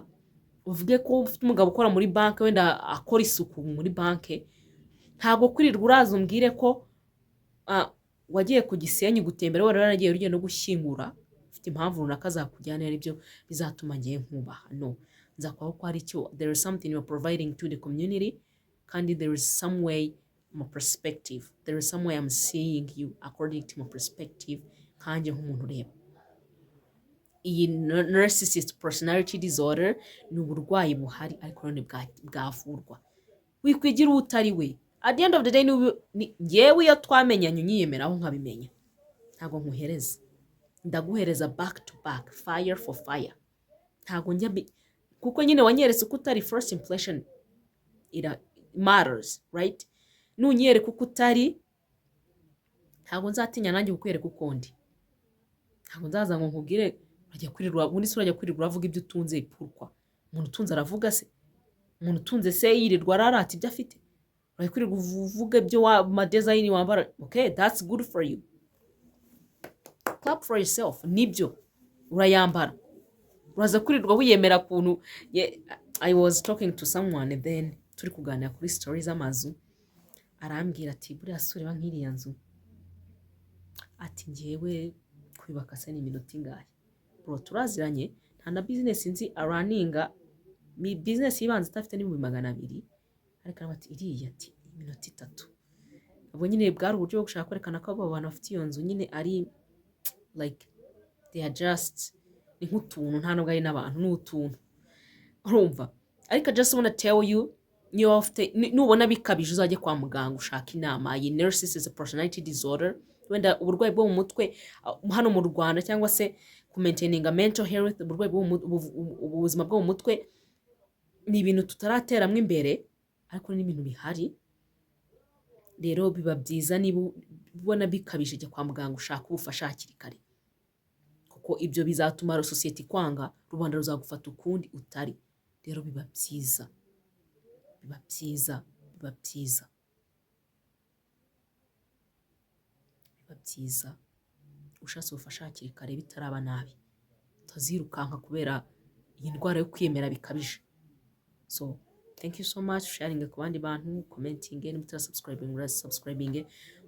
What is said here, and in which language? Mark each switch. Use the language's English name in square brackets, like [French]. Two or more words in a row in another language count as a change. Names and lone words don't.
[Kinyarwanda] Uvuge ko ufite umugabo ukora muri banki, wenda akora isuku muri banki. Ntabwo kwirirwa uraza umbwire ko wagiye ku Gisenyi gutembera, wari waragiye urugendo no gushyingura, ufite impamvu runaka zakujyana, ari byo bizatuma ngiye nkubaha. No, nzakwaho ko hari icyo, [English] there is something you are providing to the community, kandi there is some way, my perspective, there is some way I'm seeing you according to my perspective, [Kinyarwanda] kanjye nk'umuntu ureba. Iyi [English] narcissistic personality disorder [Kinyarwanda] ni uburwayi buhari, ariko none bwavurwa. Wikwigira utari we. [English] At the end of the day, [Kinyarwanda] ngewe iyo twamenyanye unyiyemeraho nkabimenya, ntabwo nkuhereza, ndaguhereza [English] back to back, fire for fire. [Kinyarwanda] Ntabwo njya kuko nyine wanyeretse uko utari, [English] first impression it matters, right? [Kinyarwanda] Nunyereka uko utari, ntabwo nzatinya nanjye kukwereka uko ndi. Ntabwo nzaza ngo nkubwire urajya kwirirwa, ubundi se urajya kwirirwa uravuga ibyo utunze ipurwa. Umuntu utunze aravuga se? Umuntu utunze se yirirwa ararata ibyo afite? Urajya kwirirwa uvuga ibyo amadesign wambara? [English] Okay, that's good for you. Clap for yourself. [Kinyarwanda] Nibyo urayambara. Uraza kwirirwa wiyemera kuntu [English] I was talking to someone and then [Kinyarwanda] turi kuganira kuri story z'amazu arambwira ati buriya sura ba nk'iriya nzu ati njyewe kwibaka se ni iminota ingahe bro turaziranye nta na business nzi araninga business yibanza idafite n'ibihumbi 200 ariko araba ati iriya ati iminota 3 ubwo nyine bwari uburyo bwo gushaka kwerekana ko abo bantu bafite iyo nzu nyine ari [English] like they are just [Kinyarwanda] ni nk'utuntu nta nubwo ari n'abantu n'utuntu urumva ariko [English] I just wanna tell you [Kinyarwanda] niyo ufite nubona bikabije uzajye kwa muganga ushaka inama. Iyi [English] narcissism personality disorder [Kinyarwanda] wenda uburwayi bwo mu mutwe hano mu Rwanda cyangwa se ku [English] maintaining mental health [Kinyarwanda] uburwayi ubuzima bwo mu mutwe ni ibintu tutarateramo imbere ariko ni ibintu bihari. Rero biba byiza niba ubona bikabije jya kwa muganga ushaka ubufasha hakiri kare kuko ibyo bizatuma sosiyete kwanga rubanda ruzagufata ukundi utari. Rero biba byiza ushatse ubufasha hakiri kare bitaraba nabi utazirukanka kubera iyi ndwara yo kwiyemera bikabije. [English] So thank you so much sharing [Kinyarwanda] ku bandi bantu, [English] commenting, and subscribing.